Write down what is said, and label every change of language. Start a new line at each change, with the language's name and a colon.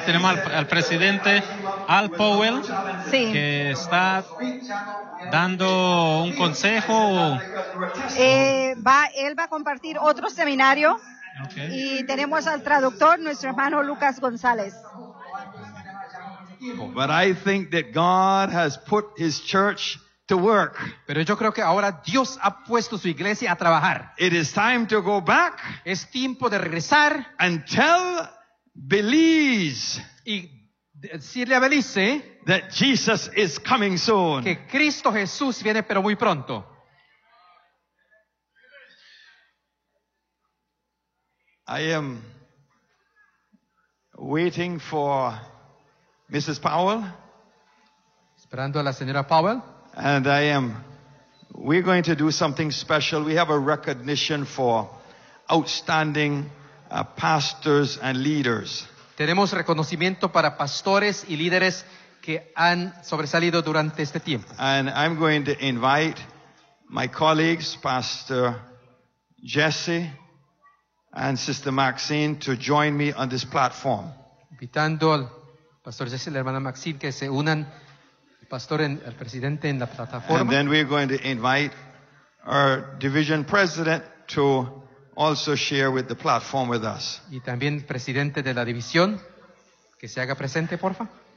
Spanish: Tenemos al presidente Al Powell, sí, que está dando un consejo. Él va a compartir otro seminario. Okay. Y tenemos al traductor, nuestro hermano Lucas González.
English: But I think that God has put his church to work.
Spanish: Pero yo creo que ahora Dios ha puesto su iglesia a trabajar.
English: It is time to go back.
Spanish: Es tiempo de regresar.
English: And tell Belize.
Spanish: Y decirle a Belice.
English: That Jesus is coming soon.
Spanish: Que Cristo Jesús viene pero muy pronto.
English: I am waiting for Mrs. Powell.
Spanish: Esperando a la señora Powell.
English: And I am. We're going to do something special. We have a recognition for outstanding pastors and leaders.
Spanish: Tenemos reconocimiento para pastores y líderes que han sobresalido durante este tiempo.
English: And I'm going to invite my colleagues, Pastor Jesse and Sister Maxine, to join me on this platform.
Spanish: Invitando al Pastor Jesse y la hermana Maxine que se unan, el pastor en el presidente en la plataforma.
English: And then we're going to invite our division president to also share with the platform with us.
Spanish: Y también el presidente de la división que se haga presente, porfa.